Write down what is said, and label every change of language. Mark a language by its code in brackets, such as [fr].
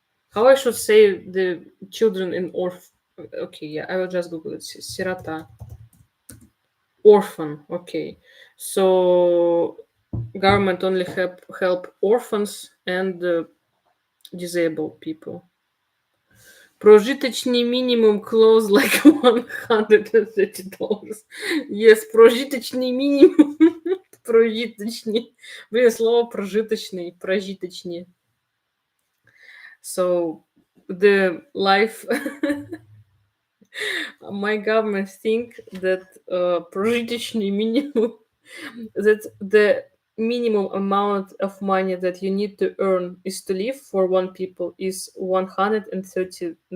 [en] How I should say the children in Okay, yeah, I will just Google it. Sirota. Orphan. Okay, so government only help orphans and disabled people. Прожиточный минимум close like $130. Yes, [ru] прожиточный минимум. Прожиточный. Блин, слово прожиточный. Прожиточный. [en] So the life, my government think that прожиточный минимум, that the minimum amount of money that you need to earn is to live for one people is $130.